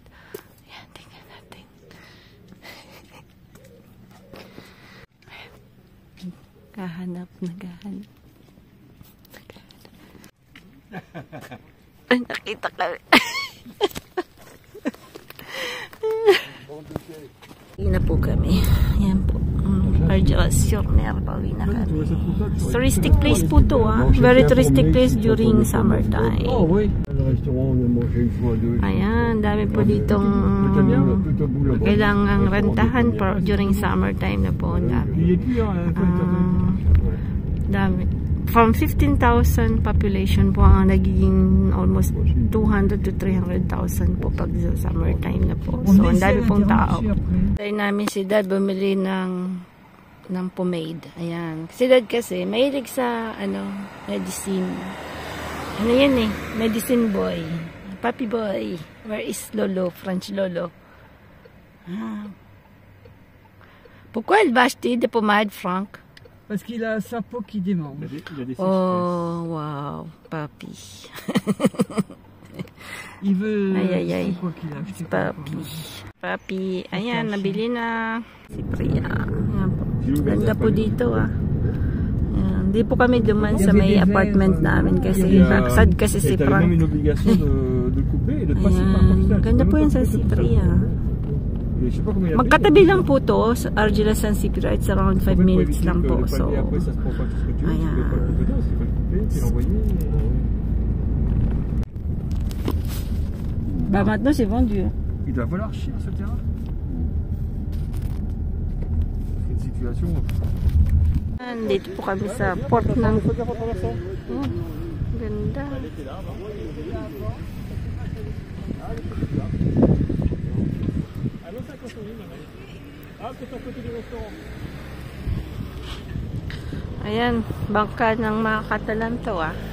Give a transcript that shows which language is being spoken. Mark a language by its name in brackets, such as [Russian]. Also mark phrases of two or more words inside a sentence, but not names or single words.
[Filipino] Yan, tingnan natin. Naghahanap. Ay, nakita ka. Uwi na po kami. Yan po. Argelès-sur-Mer. Pauwi na kami. [English] Touristic place [Filipino] po to, [English] Very touristic place during summertime. [Filipino] Ayan, dami po ditong kailangang rentahan [English] during summertime [Filipino] na po. Dami. [English] from 15,000 population [Filipino] po ang nagiging almost 200 to 300,000 po pag sa summertime na po. So, ang dami pong tao. Tayo namin si Dad bumili ng pomade. Ayan. Si Dad kasi, mahilig sa, medicine. Ano yan eh? [English] Medicine boy. Puppy boy. Where is Lolo? French Lolo. [French] Pourquoi elle va acheter des pommades, Franck? Parce qu'il a sa peau qui démange. [English] Oh, wow. Papi. [French] Il veut... [Filipino] Ay. [French] C'est quoi qu'il a acheté? [Filipino] Papi. Ayan, nabili na. Si Priya. Ayan po. Ganda po dito ah. Ayan. Di po kami duman sa may apartment namin kasi sad kasi si Frank. [French] T'avais même une obligation de couper et de passer par [Filipino] Ayan. Ganda po yan sa si Priya. Magkatabi lang po to sa Argila San Cipriano. [English] It's around 5 minutes [Filipino] lang po. So, ayan. [French] Bah maintenant c'est vendu. Il doit valoir cher ce terrain. C'est une situation. [Filipino] Dito po kami sa port ng... Ganda. Ayan, bangka ng mga Catalan to ah.